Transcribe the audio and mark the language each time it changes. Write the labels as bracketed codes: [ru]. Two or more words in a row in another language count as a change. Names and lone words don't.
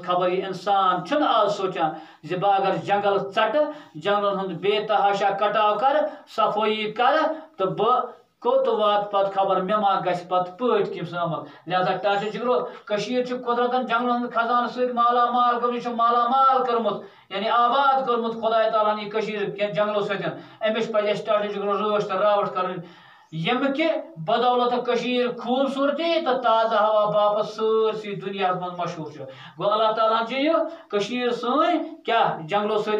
[ks] خبر یہ انسان چھن آز سوچان بہ اگر جنگل ٹٹ جنگلن ہند بے تحاشا کٹاؤ کر صفائی کر تو بہ کوت وات پت خبر مے ما گژھِ پت پٲٹھۍ کٔمۍ سُنٛد عمل لہذا ٹاٹا جگرو کٔشیٖر چھِ قۄدرتن جنگلن ہُنٛد خزانہٕ سۭتۍ مالا مال کٔرمٕژ چھِ مالا مال کٔرمٕژ یعنی آباد کوٚرمُت خۄداے تعالیٰ ہن یہِ کٔشیٖر کینٛہہ جنگلو سۭتۍ أمِس پزِ اَسہِ ٹاٹا جگرو رٲچھ تہٕ راوٹھ کَرٕنۍ ییٚمہِ کہِ بدولت کٔشیٖر خوٗبصوٗرتی تہٕ تازٕ ہوا باپتھ سٲرسٕے دُنیاہس منٛز مشہوٗر چھُ گوٚو اللہ تعالیٰ ہن چھِ یہِ کٔشیٖر سٲنۍ کیٛاہ جنگلو سۭتۍ